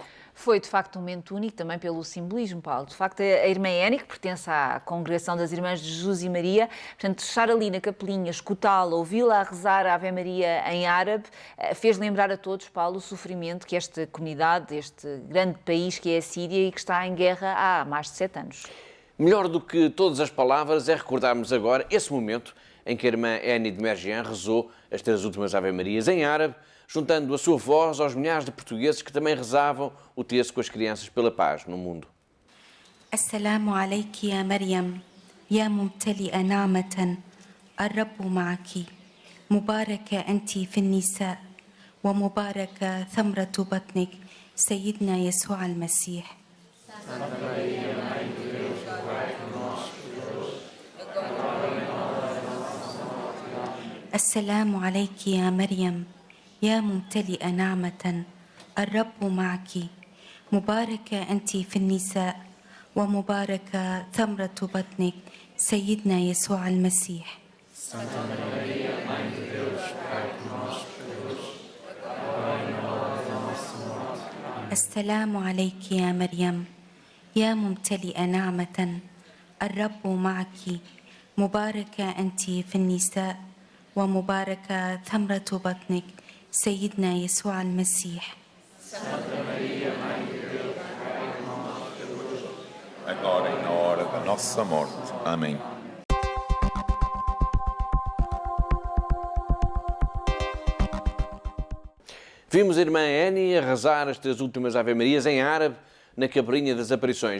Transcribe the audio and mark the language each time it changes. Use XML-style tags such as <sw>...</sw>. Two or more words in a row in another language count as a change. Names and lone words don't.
<pt>Foi, de facto, um momento único também pelo simbolismo, Paulo. De facto, a irmã Annie, que pertence à Congregação das Irmãs de Jesus e Maria, portanto, estar ali na capelinha, escutá-la, ouvi-la a rezar a Ave Maria em árabe, fez lembrar a todos, Paulo, o sofrimento que esta comunidade, este grande país que é a Síria e que está em guerra há mais de 7 anos. Melhor do que todas as palavras é recordarmos agora esse momento em que a irmã Annie de Mergian rezou as 3 últimas Ave-Marias em árabe, juntando a sua voz aos milhares de portugueses que também rezavam o terço com as crianças pela paz no mundo.</pt> <ar>السلام عليك يا مريم يا ممتلئة نعمة الرب معك مباركة أنت في النساء ومباركة ثمرة بطنك سيدنا يسوع المسيح. السلام عليك يا مريم, يا ممتلئة نعمة الرب معك مباركة أنت في النساء ومباركة ثمرة بطنك سيدنا يسوع المسيح. السلام عليك يا مريم يا ممتلئة نعمة الرب معك مباركة أنت في النساء ومباركة ثمرة بطنك سيدنا يسوع المسيح.</ar> <pt>Agora e na hora da nossa morte. Amém. Vimos a irmã Annie a rezar as 3 últimas Ave-Marias em árabe na Capelinha das Aparições.</pt>